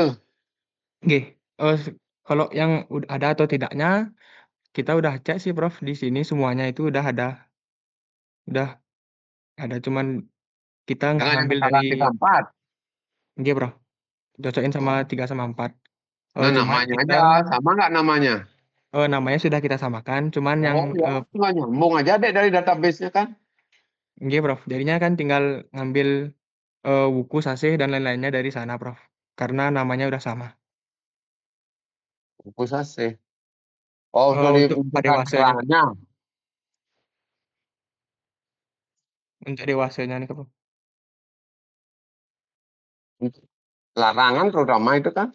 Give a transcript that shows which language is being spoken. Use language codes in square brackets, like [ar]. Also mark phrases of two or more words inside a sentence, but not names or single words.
[id] Nggih, kalau yang ada atau tidaknya kita udah cek sih, Prof, di sini semuanya itu udah ada, cuman kita nggak Jangan yang ngambil dari kekalan 34. nggih, Prof, cocokin sama Oh. 3 sama 4. Nah Cuman namanya kita aja, sama nggak namanya? namanya sudah kita samakan, cuman yang Oh ya, tinggal nyambung aja deh dari database-nya kan. nggih, Prof, jadinya kan tinggal ngambil, wuku, sasih, dan lain-lainnya dari sana, Prof, karena namanya udah sama. Buku sase. Oh, untuk Untuk dimunculkan dewasanya, keterangannya. untuk dewasanya nih, Prof. Larangan terutama itu kan.